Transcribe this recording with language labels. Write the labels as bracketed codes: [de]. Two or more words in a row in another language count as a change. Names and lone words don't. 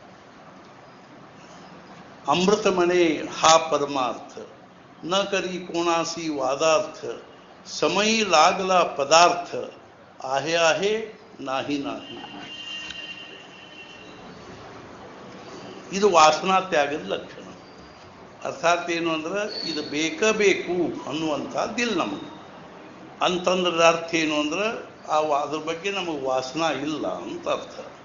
[mr] अमृतमणे हा परमार्थ, न करी कोणासी वादार्थ, समयी लागला पदार्थ आहे आहे नाही नाही. [kn] ಇದು ವಾಸನಾ ತ್ಯಾಗದ ಲಕ್ಷಣ. ಅರ್ಥಾತ್ ಏನು ಅಂದ್ರೆ ಇದು ಬೇಕು ಅನ್ನುವಂಥದ್ದಿಲ್ಲ ನಮಗೆ. ಅಂತಂದ್ರೆ ಅರ್ಥ ಏನು ಅಂದ್ರೆ ಅದ್ರ ಬಗ್ಗೆ ನಮಗೆ ವಾಸನಾ ಇಲ್ಲ ಅಂತ ಅರ್ಥ.